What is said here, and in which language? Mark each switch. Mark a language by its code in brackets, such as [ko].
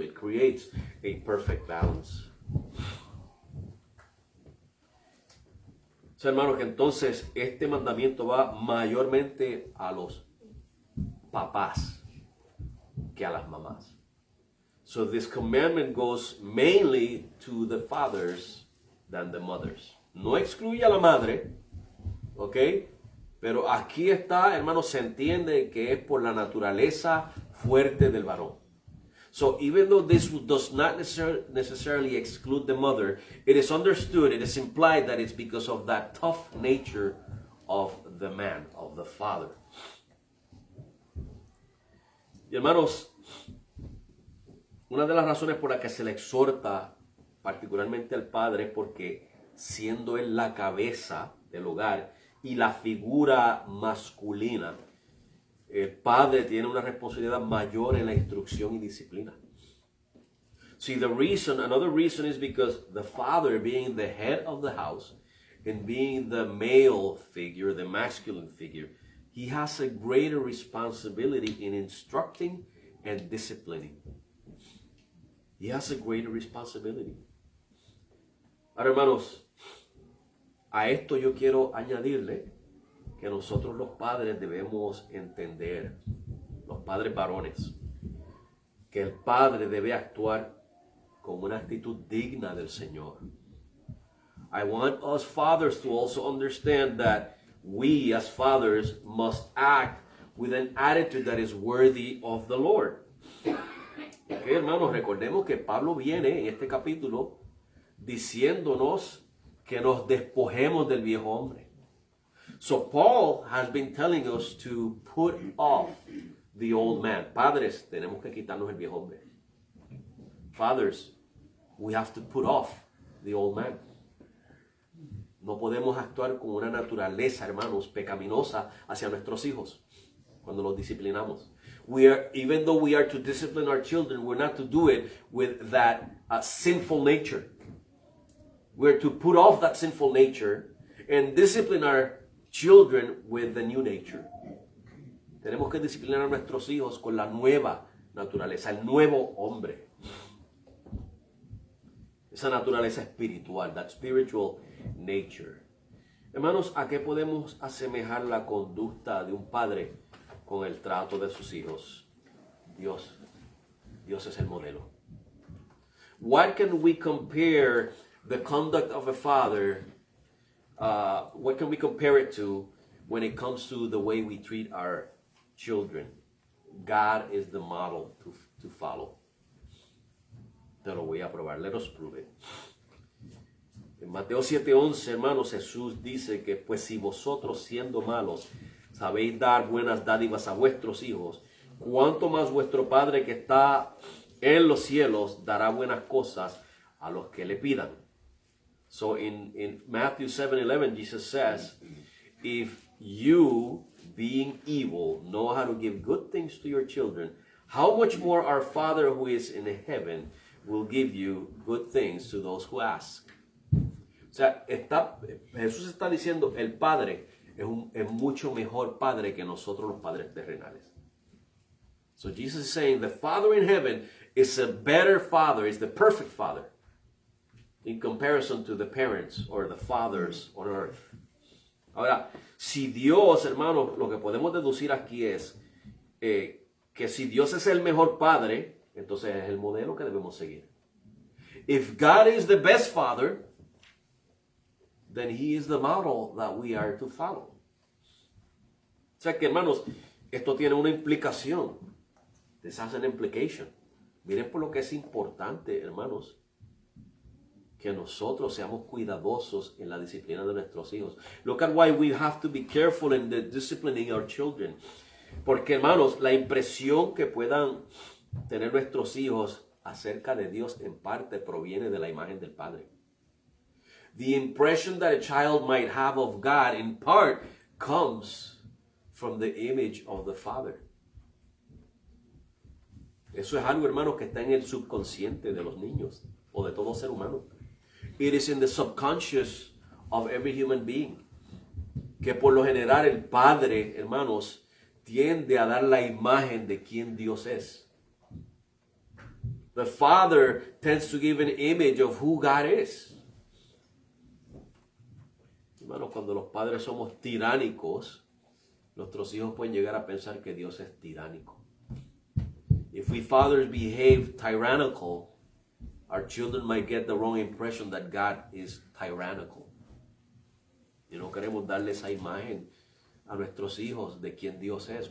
[en] It creates a perfect balance. [es] So, hermanos, que entonces este mandamiento va mayormente a los papás que a las mamás. [en] So this commandment goes mainly to the fathers than the mothers. [es] No excluye a la madre, ¿ok? Pero aquí está, hermanos, se entiende que es por la naturaleza fuerte del varón. [en] So even though this does not necessarily exclude the mother, it is understood, it is implied that it's because of that tough nature of the man, of the father. [es] Y hermanos, una de las razones por las que se le exhorta particularmente al padre es porque siendo él la cabeza del hogar y la figura masculina, el padre tiene una responsabilidad mayor en la instrucción y disciplina. [en] See, another reason is because the father, being the head of the house and being the male figure, the masculine figure, he has a greater responsibility in instructing and disciplining. He has a greater responsibility. [es] Ahora, hermanos, a esto yo quiero añadirle que nosotros los padres debemos entender, los padres varones, que el padre debe actuar con una actitud digna del Señor. [en] I want us fathers to also understand that we as fathers must act with an attitude that is worthy of the Lord. [es] Okay, hermanos, recordemos que Pablo viene en este capítulo diciéndonos que nos despojemos del viejo hombre. [en] So Paul has been telling us to put off the old man. [es] Padres, tenemos que quitarnos el viejo hombre. [en] Fathers, we have to put off the old man. [es] No podemos actuar con una naturaleza, hermanos, pecaminosa hacia nuestros hijos cuando los disciplinamos. [en] Even though we are to discipline our children, we're not to do it with that sinful nature. We're to put off that sinful nature and discipline our children with the new nature. [es] Tenemos que disciplinar a nuestros hijos con la nueva naturaleza, el nuevo hombre. Esa naturaleza espiritual, [en] that spiritual nature. [es] Hermanos, ¿a qué podemos asemejar la conducta de un padre con el trato de sus hijos? Dios es el modelo. [en] What can we compare the conduct of a father, what can we compare it to when it comes to the way we treat our children? God is the model to follow. [es] Te lo voy a probar. [en] Let us prove it. [es] En Mateo 7:11, hermanos, Jesús dice que pues si vosotros siendo malos sabéis dar buenas dádivas a vuestros hijos, cuánto más vuestro Padre que está en los cielos dará buenas cosas a los que le pidan. [en] So in Matthew 7:11, Jesus says, if you, being evil, know how to give good things to your children, how much more our Father who is in heaven will give you good things to those who ask. [es] O sea, Jesús está diciendo, el Padre es mucho mejor Padre que nosotros los padres terrenales. [en] So Jesus is saying the Father in heaven is a better Father, is the perfect Father in comparison to the parents or the fathers on earth. [es] Ahora, si Dios, hermanos, lo que podemos deducir aquí es que si Dios es el mejor Padre, entonces es el modelo que debemos seguir. [en] If God is the best Father, then He is the model that we are to follow. [es] O sea que, hermanos, esto tiene una implicación. [en] This has an implication. [es] Miren por lo que es importante, hermanos, que nosotros seamos cuidadosos en la disciplina de nuestros hijos. [en] Look at why we have to be careful in the disciplining our children. [es] Porque, hermanos, la impresión que puedan tener nuestros hijos acerca de Dios en parte proviene de la imagen del Padre. [en] The impression that a child might have of God in part comes from the image of the Father. [es] Eso es algo, hermanos, que está en el subconsciente de los niños o de todo ser humano. [en] It is in the subconscious of every human being. [es] Que por lo general el Padre, hermanos, tiende a dar la imagen de quién Dios es. [en] The Father tends to give an image of who God is. [es] Hermanos, cuando los padres somos tiránicos, nuestros hijos pueden llegar a pensar que Dios es tiránico. [en] If we fathers behave tyrannical, our children might get the wrong impression that God is tyrannical. [es] Y no queremos darle esa imagen a nuestros hijos de quién Dios es.